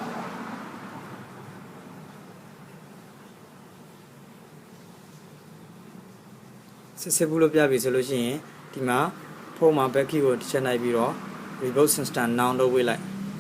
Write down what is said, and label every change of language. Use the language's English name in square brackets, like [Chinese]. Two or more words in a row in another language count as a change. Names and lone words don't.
[Burmese] စစ်ဖူးလို့ပြပြီဆိုလို့ရှိရင်ဒီမှာဖုန်းမှာ [English] back key [Burmese] ကိုတစ်ချက်နှိုက်ပြီးတော့ [English] reboot system now [Burmese] လုပ်ဝေးလိုက်